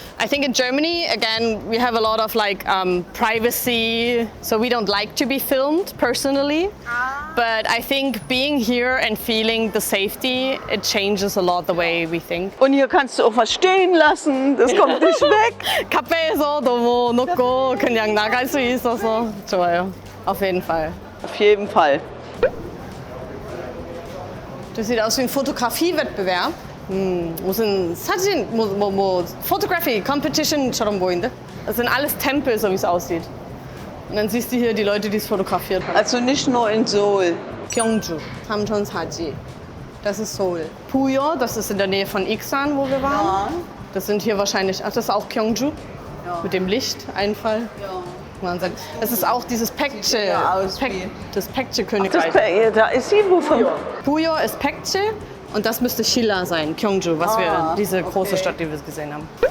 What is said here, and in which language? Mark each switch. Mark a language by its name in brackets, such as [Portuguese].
[English] I think in Germany, again, we have a lot of like privacy, so we don't like to be filmed personally. But I think being here and feeling the safety, it changes a lot the way we think. [German] und hier kannst du auch was stehen lassen. Das kommt nicht weg. [Korean] 카페에서 너무 놓고 그냥 나갈 수 있어서 좋아요. [German] Auf jeden Fall. Auf jeden Fall. Das sieht aus wie ein Fotografiewettbewerb. [Korean] 무슨 사진, Photography Competition처럼 보이는데? [German] Das sind alles Tempel, so wie es aussieht. Und dann siehst du hier die Leute, die es fotografiert haben. Also nicht nur in Seoul. [Korean] Gyeongju, 삼천사지. [German] Das ist Seoul. Puyo, das ist in der Nähe von Iksan, wo wir waren. Das sind hier wahrscheinlich, ach, das ist auch Gyeongju. Mit dem Lichteinfall. Wahnsinn. Das ist auch dieses Paekje, das Paekje-Königreich. Da ist sie, wovon? Puyo ist Paekje und das müsste Shilla sein, Gyeongju, was wir, diese große Stadt, die wir gesehen haben.